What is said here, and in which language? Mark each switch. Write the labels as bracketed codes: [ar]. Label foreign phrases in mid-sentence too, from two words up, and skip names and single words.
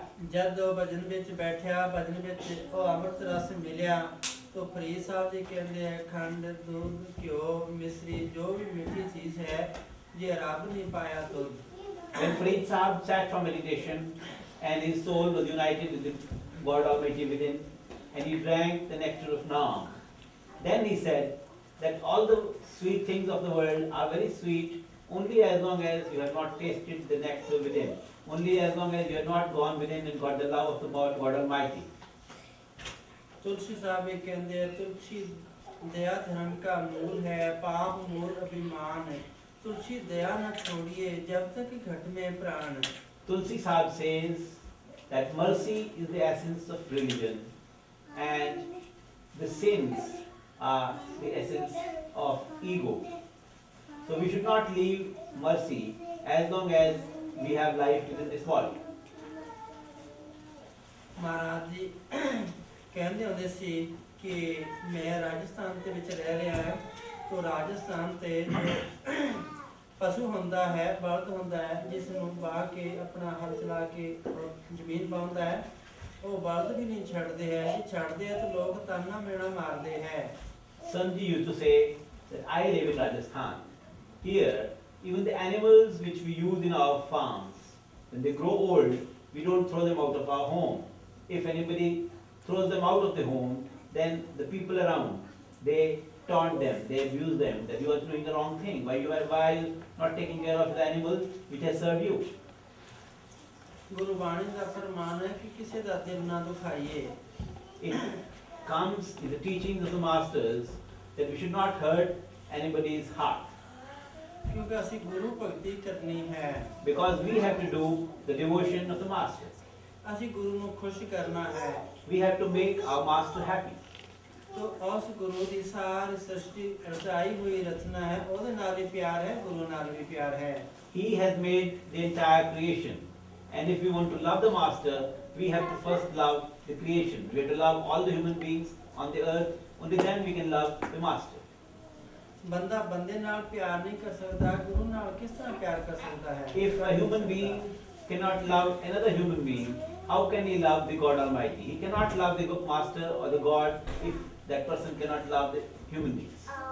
[pa] ਜਦ ਉਹ ਭਜਨ ਵਿੱਚ ਬੈਠਿਆ, ਭਜਨ ਵਿੱਚ ਉਹ ਅੰਮ੍ਰਿਤ ਰਸ ਮਿਲਿਆ, [hi] तो फरीद साहब जी कहते हैं खंड दूध घ्यो मिश्री जो भी मीठी चीज है ये रब नहीं पाया तो। [en] When Farid Sahib sat for meditation and his soul was united with the God Almighty within, and he drank the nectar of Naam, then he said that all the sweet things of the world are very sweet only as long as you have not tasted the nectar within, only as long as you have not gone within and got the love of the God Almighty. [hi] तुलसी साहब ये कहते हैं तुलसी दया धर्म का मूल है, पाप मूल अभिमान है, तुलसी दया न छोड़िए जब तक घट में प्राण। [en] Tulsi Sahib says that mercy is the essence of religion and the sins are the essence of ego. So we should not leave mercy as long as we have life within this body. [hi] महाराज जी कहते [pa] ਹੁੰਦੇ ਸੀ कि मैं राजस्थान ਦੇ ਵਿੱਚ ਰਹਿ ਰਿਹਾ ਹਾਂ तो राजस्थान ਤੇ ਜੋ ਪਸ਼ੂ ਹੁੰਦਾ ਹੈ ਬਲਦ ਹੁੰਦਾ ਹੈ ਜਿਸ ਨੂੰ ਬਾਹ ਕੇ ਆਪਣਾ ਹਲ ਚਲਾ ਕੇ ਜ਼ਮੀਨ ਪਾਉਂਦਾ ਹੈ ਉਹ ਬਲਦ ਵੀ ਨਹੀਂ ਛੱਡਦੇ ਹੈ ਜੇ ਛੱਡਦੇ ਆ ਤਾਂ ਲੋਕ ਤਾਨਾ ਮੇਣਾ ਮਾਰਦੇ ਹੈ। [en] Sanji used to say that I live in Rajasthan. Here, even the animals which we use in our farms, when they grow old, we don't throw them out of our home. If anybody throws them out of the home, then the people around, they taunt them, they abuse them, that you are doing the wrong thing. Why you are not taking care of the animals which has served you? [pa] ਗੁਰਬਾਣੀ ਦਾ ਫਰਮਾਨ ਹੈ ਕਿ ਕਿਸੇ ਦਾ ਦਿਲ ਨਾ ਦੁਖਾਈਏ। [en] It comes in the teachings of the masters that we should not hurt anybody's heart. [pa] ਕਿਉਂਕਿ ਅਸੀਂ ਗੁਰੂ ਭਗਤੀ ਕਰਨੀ ਹੈ। [en] Because we have to do the devotion of the masters. [pa] ਅਸੀਂ ਗੁਰੂ ਨੂੰ ਖੁਸ਼ ਕਰਨਾ ਹੈ। [en] We have to make our master happy. [hi] तो उस गुरु की सारी सृष्टि रचाई हुई रचना है, [pa] ਉਹਦੇ ਨਾਲ ਵੀ ਪਿਆਰ ਹੈ, ਗੁਰੂ ਨਾਲ ਵੀ ਪਿਆਰ ਹੈ। [en] He has made the entire creation, and if we want to love the master, we have to first love the creation. We have to love all the human beings on the earth. Only then we can love the master. [pa] ਬੰਦਾ ਬੰਦੇ ਨਾਲ ਪਿਆਰ ਨਹੀਂ ਕਰ ਸਕਦਾ, ਗੁਰੂ ਨਾਲ ਕਿਸ ਤਰ੍ਹਾਂ ਪਿਆਰ ਕਰ ਸਕਦਾ ਹੈ? [en] If a human being cannot love another human being, how can he love the God Almighty? He cannot love the master or the God if that person cannot love the human beings.